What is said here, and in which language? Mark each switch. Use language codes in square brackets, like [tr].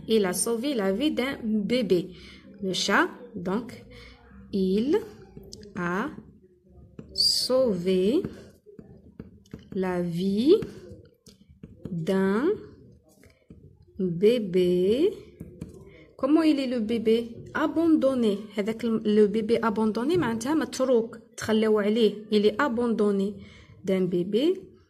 [fr] Il a sauvé la vie d'un bébé. Le chat, donc, il a sauvé la vie d'un bébé. Comment il est le bébé? Abandonné. Le bébé abandonné, [ar] معناتها متروك تخلوا عليه. [fr] Il est abandonné d'un bébé.